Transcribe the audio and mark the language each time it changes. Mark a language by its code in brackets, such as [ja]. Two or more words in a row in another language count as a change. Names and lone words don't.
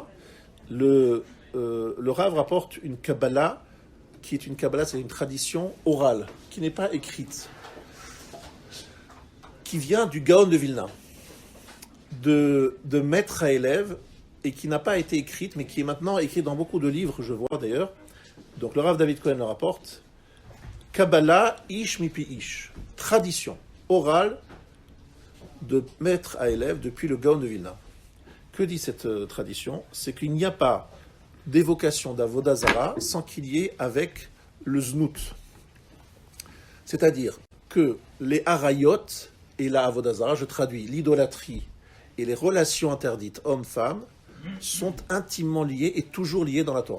[fr] Le Rav rapporte une Kabbalah, qui est une Kabbalah, c'est une tradition orale, qui n'est pas écrite, qui vient du Gaon de Vilna, de maître à élève, et qui n'a pas été écrite, mais qui est maintenant écrite dans beaucoup de livres, je vois d'ailleurs. Donc le Rav David Cohen le rapporte. [he] קבלה איש מפי איש, [fr] tradition orale de maître à élève depuis le Gaon de Vilna. Que dit cette tradition? C'est qu'il n'y a pas d'évocation d' [he] עבודה זרה [fr] sans qu'il y ait avec le znout. C'est-à-dire que les harayot et la [he] עבודה זרה, [fr] je traduis, l'idolâtrie et les relations interdites homme-femme sont intimement liées et toujours liées dans la Torah.